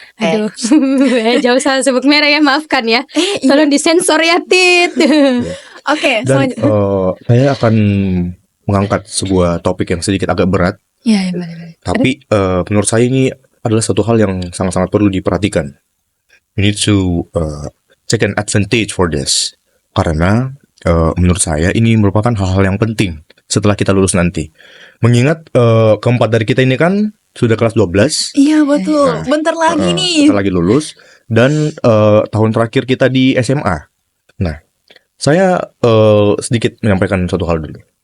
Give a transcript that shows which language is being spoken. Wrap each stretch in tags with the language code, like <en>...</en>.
<id>Aduh. Jauh salah sebut merah ya, maafkan ya. Tolong disensor ya, Tit. Oke, Dan selanjutnya. saya akan mengangkat sebuah topik yang sedikit agak berat. Iya, boleh. Tapi menurut saya ini adalah satu hal yang sangat-sangat perlu diperhatikan.</id> <en>You need to take an advantage for this.</en> <id>Karena menurut saya ini merupakan hal-hal yang penting setelah kita lulus nanti. Mengingat keempat dari kita ini kan sudah kelas 12. Iya, betul. Bentar lagi nih. Kita lagi lulus. Dan tahun terakhir kita di SMA. Nah, saya sedikit menyampaikan satu hal dulu.</id>